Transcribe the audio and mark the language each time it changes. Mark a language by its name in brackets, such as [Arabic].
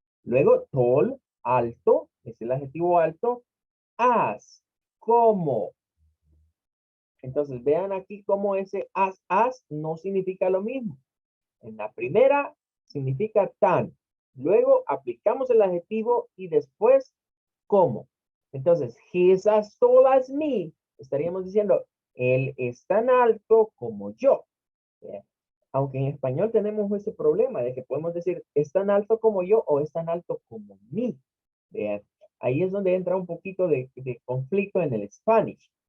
[Spanish] Luego, tall, alto, es el adjetivo alto. As, como. Entonces, vean aquí cómo ese as no significa lo mismo. En la primera, significa tan. Luego, aplicamos el adjetivo y después, como. Entonces, [English] he is as tall as me. [Spanish] Estaríamos diciendo, él es tan alto como yo. Aunque en español tenemos ese problema de que podemos decir es tan alto como yo o es tan alto como mí. Vean, ahí es donde entra un poquito de conflicto en el Spanish.